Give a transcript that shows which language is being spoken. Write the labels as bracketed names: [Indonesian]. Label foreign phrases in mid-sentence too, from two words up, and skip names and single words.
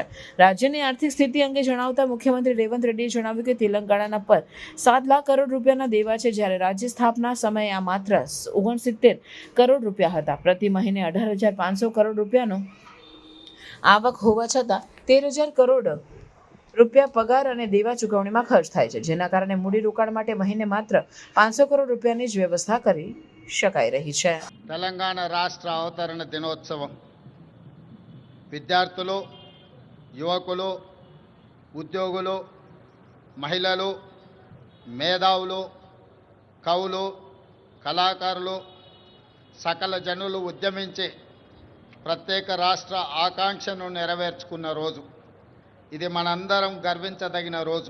[Gujarati] રાજ્યની આર્થિક સ્થિતિ અંગે જણાવતા મુખ્યમંત્રી રેવંત રેડ્ડીએ જણાવ્યું કે તેલંગાણા પર 7 લાખ કરોડ રૂપિયાના દેવા છે, જ્યારે રાજ્ય સ્થાપના સમયે આ માત્ર 69 કરોડ રૂપિયા હતા। પ્રતિ મહિને 18,500 કરોડ રૂપિયાનો આવક હોવા છતાં 13,000 કરોડ રૂપિયા પગાર અને દેવા ચૂકવણીમાં ખર્ચ થાય છે, જેના કારણે મૂડીરોકાણ માટે મહિને માત્ર 500 કરોડ રૂપિયાની જ વ્યવસ્થા કરી શકાઈ રહી છે। [Telugu] తెలంగాణ రాష్ట్ర అవతరణ దినోత్సవం విద్యార్థులు, యువకులు, ఉద్యోగులు, మహిళలు, మేధావులు, కవులు, కళాకారులు, సకల జనులు ఉద్యమించి ప్రత్యేక రాష్ట్ర ఆకాంక్షను నెరవేర్చుకున్న రోజు ఇది మనందరం గర్వించదగిన రోజు।